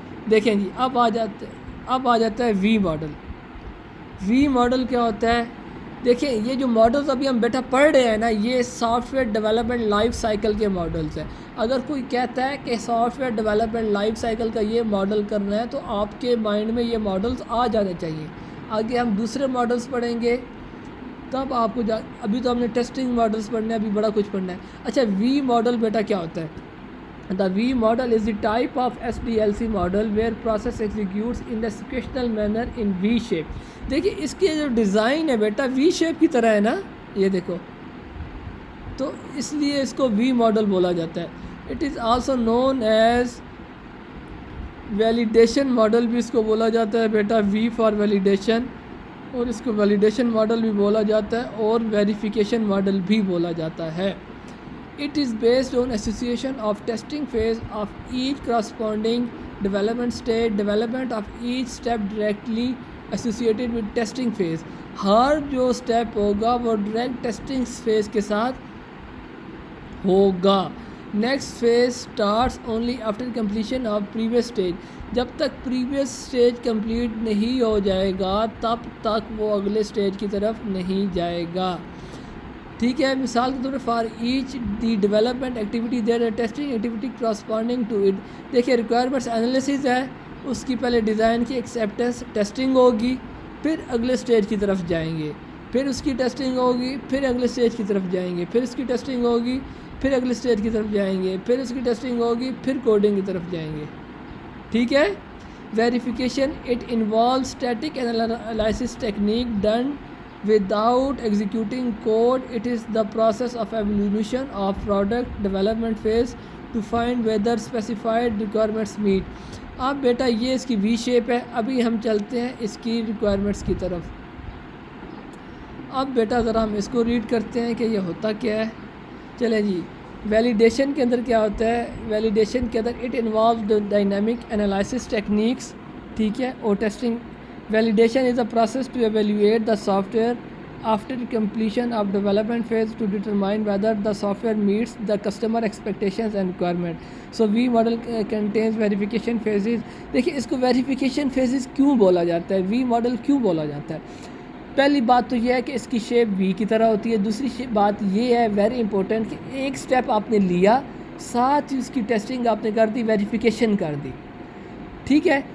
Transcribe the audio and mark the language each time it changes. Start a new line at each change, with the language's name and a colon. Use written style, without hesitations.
Urdu: دیکھیں جی اب آ جاتا ہے وی ماڈل. وی ماڈل کیا ہوتا ہے؟ دیکھیں یہ جو ماڈلز ابھی ہم بیٹا پڑھ رہے ہیں نا، یہ soft where development life cycle کے ماڈلز ہیں. اگر کوئی کہتا ہے کہ soft where development life cycle کا یہ ماڈل کرنا ہے تو آپ کے مائنڈ میں یہ ماڈلز آ جانے چاہیے. آگے ہم دوسرے ماڈلز پڑھیں گے تب آپ کو ابھی تو ہم نے ٹیسٹنگ ماڈلز پڑھنا ہے، ابھی بڑا کچھ پڑھنا ہے. اچھا وی ماڈل بیٹا کیا ہوتا ہے؟
English: The V model is the type of SDLC model where process executes in the sequential manner in V shape.
Urdu: دیکھیں اس کے جو ڈیزائن ہے بیٹا V شیپ کی طرح ہے نا، یہ دیکھو، تو اس لیے اس کو V ماڈل بولا جاتا ہے.
English: It is also known as
Urdu: validation model بھی اس کو بولا جاتا ہے بیٹا، V فار ویلیڈیشن، اور اس کو ویلیڈیشن ماڈل بھی بولا جاتا ہے اور ویریفیکیشن ماڈل بھی بولا جاتا ہے.
English: It is based on association of testing phase of each corresponding development state. Development of each step directly associated with testing phase.
Urdu: ہر جو سٹیپ ہوگا وہ ڈائریکٹ ٹیسٹنگ فیز کے ساتھ ہوگا.
English: Next phase starts only after completion of previous stage.
Urdu: جب تک previous stage complete نہیں ہو جائے گا تب تک وہ اگلے اسٹیج کی طرف نہیں جائے گا. ٹھیک ہے. مثال کے طور پر
English: For each the development activity there a testing activity corresponding to it.
Urdu: دیکھیے ریکوائرمنٹس انالیسز ہے, اس کی پہلے ڈیزائن کی ایکسیپٹنس ٹیسٹنگ ہوگی, پھر اگلے اسٹیج کی طرف جائیں گے, پھر اس کی ٹیسٹنگ ہوگی, پھر اگلے اسٹیج کی طرف جائیں گے, پھر اس کی ٹیسٹنگ ہوگی, پھر اگلے اسٹیج کی طرف جائیں گے, پھر اس کی ٹیسٹنگ ہوگی, پھر کوڈنگ کی طرف جائیں گے. ٹھیک ہے.
English: Verification it involve static analysis technique done without executing code. It is the process of evaluation of product development phase to find whether specified requirements meet.
Urdu: اب بیٹا یہ اس کی وی شیپ ہے. ابھی ہم چلتے ہیں اس کی ریکوائرمنٹس کی طرف. اب بیٹا ذرا ہم اس کو ریڈ کرتے ہیں کہ یہ ہوتا کیا ہے. چلیں جی. ویلیڈیشن کے اندر کیا ہوتا ہے؟ ویلیڈیشن کے اندر
English: It involves dynamic analysis techniques.
Urdu: ٹھیک ہے. اور testing.
English: Validation is a process to evaluate the software after completion of development phase to determine whether the software meets the customer expectations and requirement. So V model contains verification phases.
Urdu: دیکھیے اس کو verification phases کیوں بولا جاتا ہے, V model کیوں بولا جاتا ہے؟ پہلی بات تو یہ ہے کہ اس کی شیپ V کی طرح ہوتی ہے. دوسری بات یہ ہے ویری امپورٹنٹ کہ ایک سٹیپ آپ نے لیا, ساتھ ہی اس کی ٹیسٹنگ آپ نے کر دی, ویریفیکیشن کر دی. ٹھیک ہے.